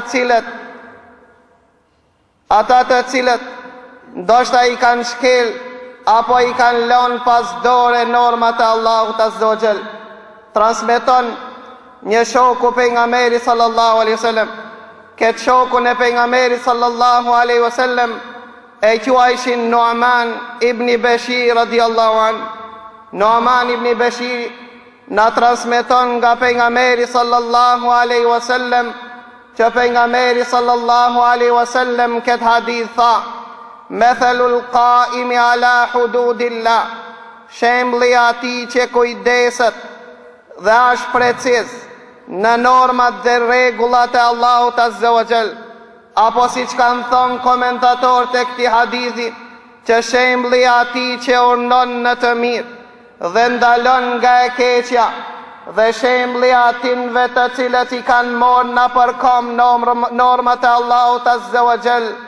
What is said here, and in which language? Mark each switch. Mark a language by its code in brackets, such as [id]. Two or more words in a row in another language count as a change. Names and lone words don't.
[sq] të cilët ndoshta i kanë shkel apo i kanë lënë pas dore normat e Allahut [ar] عز وجل. [sq] Transmeton një shoku pejgamberi [ar] صلى الله عليه وسلم. [sq] Këtë shokun e pejgamberit [ar] صلى الله عليه وسلم [sq] e quajshin Nu'man ibn Bashir [ar] رضي الله عن. [sq] Nu'man ibn Bashir na transmeton nga pejgamberi [ar] صلى الله عليه وسلم [sq] që pejgamberi [ar] صلى الله عليه وسلم [sq] këtë hadith tha: "Mathalul [ar] القائم على حدود الله", [sq] shembulli i atij që kujdeset dhe është preciz në normat dhe rregullat e Allahut [ar] عز وجل, [sq] apo siç kanë thënë komentatorët e këtij hadithi, që shembulli i atij që urnon në të mirë dhe ndalon nga e keqja, dhe shembulli i atinve të cilët i kanë marrë në përkom normat e Allahut [ar] عز وجل.